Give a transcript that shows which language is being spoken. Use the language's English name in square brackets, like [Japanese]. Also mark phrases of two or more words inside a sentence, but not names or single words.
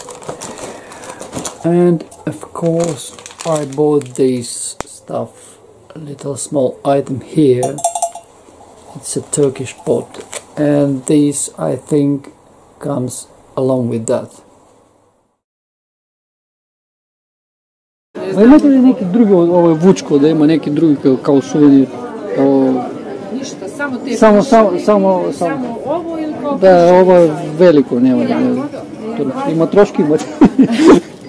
[English] And of course I bought this stuff, a little small item here. It's a Turkish pot, and this I think comes along with that. [Serbian] A imate li neki drugi, ovo je vučko, da ima neki drugi kao suvenir? Ništa, samo te Samo ovo ili kao... Da, ovo je veliko, nema. Ima troški imati.